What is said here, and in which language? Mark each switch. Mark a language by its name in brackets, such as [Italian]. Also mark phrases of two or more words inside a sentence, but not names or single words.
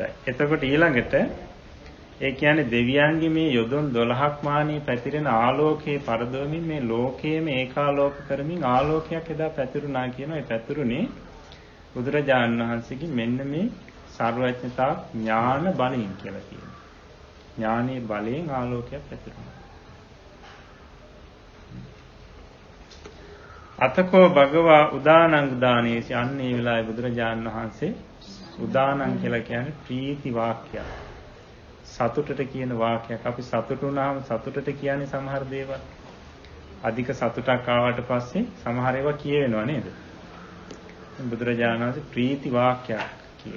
[Sinhala] එතකොට ඊළඟට ඒ කියන්නේ දෙවියන්ගේ මේ යොදුන් 12ක් මානේ පැතිරෙන ආලෝකයේ පරදවමින් මේ ලෝකයේම ඒකාලෝක කරමින් ආලෝකයක් එදා පැතිරුණා කියනවා. ඒ පැතිරුනේ බුදුරජාණන් වහන්සේගේ මෙන්න මේ සර්වඥතා ඥාන බලයෙන් කියලා කියනවා. ඥානයේ බලයෙන් ආලෝකයක් පැතිරුණා. [Pali] අතකෝ භගවා උදානං උදානේසි [Sinhala] අන්නේ වෙලාවේ බුදුරජාණන් වහන්සේ උදානං කියලා කියන්නේ ප්‍රීති වාක්‍යයක්. සතුටට කියන වාක්‍යයක්. අපි සතුටු වුණාම සතුටට කියන්නේ සමහර දේවල්. අධික සතුටක් ආවට පස්සේ සමහර ඒවා කියවෙනවා නේද? බුදුරජාණන් වහන්සේ ප්‍රීති වාක්‍යයක් කියන.